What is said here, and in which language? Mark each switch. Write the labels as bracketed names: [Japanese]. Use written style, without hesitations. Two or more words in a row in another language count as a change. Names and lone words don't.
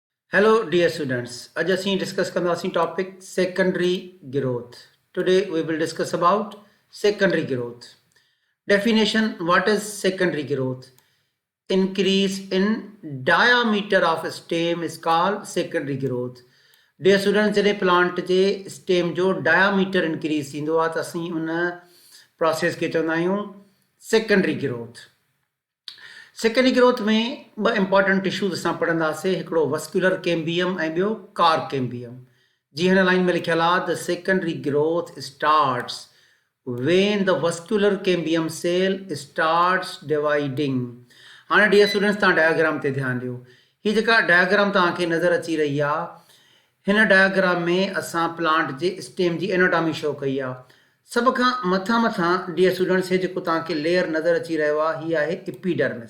[English] Hello, dear students. [Punjabi] Aaj ਅਸੀਂ discuss ਕਰਨਾ ਅਸੀਂ [English] topic secondary growth. Today we will discuss about secondary growth. Definition: what is secondary growth? Increase in diameter of stem is called secondary growth. Dear students, [Sindhi] जॾहिं plant जे stem जो diameter increase थींदो आहे त असीं उन process खे चवंदा आहियूं [English] secondary growth. secondary growth [Sindhi] में ॿ [English] important tissues [Sindhi] असां पढ़ंदासीं, हिकिड़ो [English] vascular cambium [Sindhi] ऐं ॿियो [English] cork cambium. [Sindhi] जीअं हिन लाइन में लिखियलु आहे, [English] the secondary growth starts when the vascular cambium cell starts dividing. [Sindhi] हाणे [English] dear students, [Sindhi] तव्हां डायग्राम ते ध्यानु ॾियो। हीअ जेका डायग्राम तव्हांखे नज़र अची रही आहे, हिन डायग्राम में असां प्लांट जे स्टेम जी एनाटॉमी शो कई आहे। सब खां मथां [English] dear students, [Sindhi] हे जेको तव्हांखे लेयर नज़र अची रहियो आहे, हीअ आहे एपिडर्मिस।